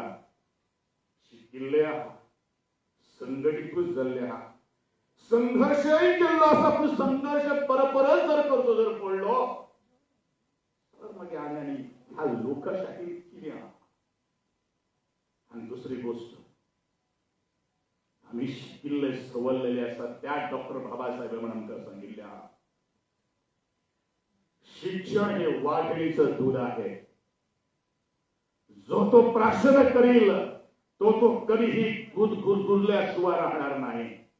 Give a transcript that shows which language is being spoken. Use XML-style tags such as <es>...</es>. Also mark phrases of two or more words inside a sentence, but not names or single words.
<kok>शिकिल्ले आहा संघटीतूच जाल्ले आहा. संघर्षही केल्लो आसा पूण संघर्ष परत जर करचो जर पडलो तर मागीर आनी ह्या लोकशाहीत कितें आहा. आणि दुसरी गोष्ट आम्ही शिकिल्ले सवरलेले असतात त्या डॉक्टर बाबासाहेब आमकां सांगिल्ल्या</kok> <mr>शिक्षण हे वाघिणीचं दूध आहे. जो तो प्राशन करील तो कधीही गुदगुदल्याशिवाय राहणार नाही.</mr>